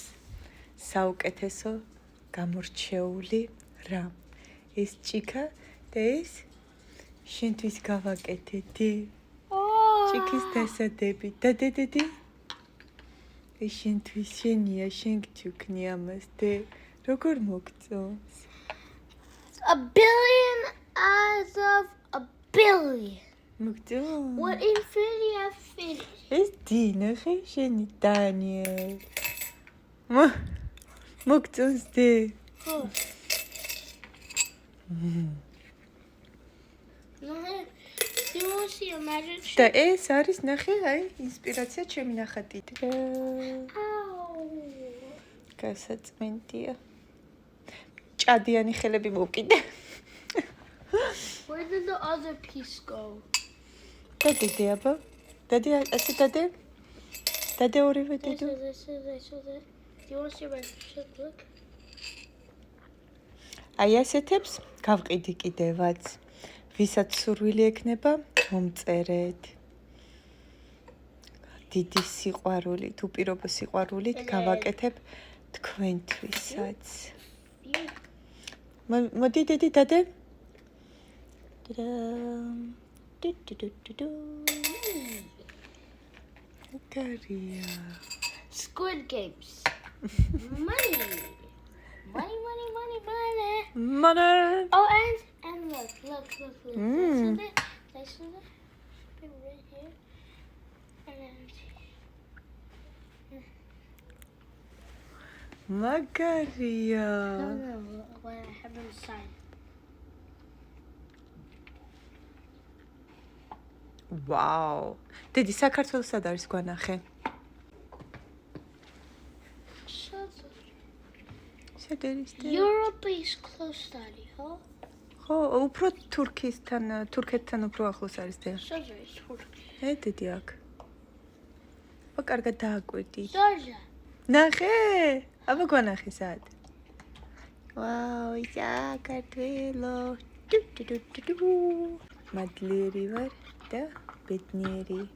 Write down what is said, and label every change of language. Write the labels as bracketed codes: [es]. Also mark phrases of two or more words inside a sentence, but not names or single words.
[ka] საუკეთესო გამორჩეული რა. ეს ჭიქა და ეს შენთვის გავაკეთე. ჭიქის დასადები. დადედი. ეს შენთვის შენია, შენ გჩუქნი ამას და როგორ მოგწონს? [en] A billion out of a billion. [ka] მოგწონს? [en] What infinity of infinity? [ka] ეს დინახე შენი დანიელ. მოგწონს დე? Oh. [en] No, you want to see a magic [ka] და [en] trick? [ka] ეს არის ნახე, აი, ინსპირაცია ჩემი ნახატით. Ow. გასაწმენდია. ჭადიანი ხელები მოვკიდე. [en] Where did the other piece go? [ka] დადე აბა. დადე, ასე დადე. დადე ორივე დედო. [en] This. Do you want to see my trick? Look. [ka] აი ასეთებს გავყიდი კიდევაც. ვისაც სურვილი ექნება, მომწერეთ. დიდი სიყვარულით, უპირობო სიყვარულით გავაკეთებ თქვენთვისაც. მოდი დედი დადე. კარია. [en] Squid Games. Money. [ka] მანა. [en] Oh, and look. Let's do this. Put it right here. And then [ka] მაგარია. [en] no, what I have inside. ვაუ. [ka] დედი საქართველოს სად არის გვანახე? სად არის და? [en] Europe is close study, huh? [ka] ხო, უფრო თურქეთთან უფრო ახლოს არის და. [en] Such a Turkey. [ka] დედი აქ. აბა კარგად დააკვირდი. Georgia. ნახე? აბა გვანახე სად? ვაუ, საქართველო. მადლიერი ვარ და ბედნიერი.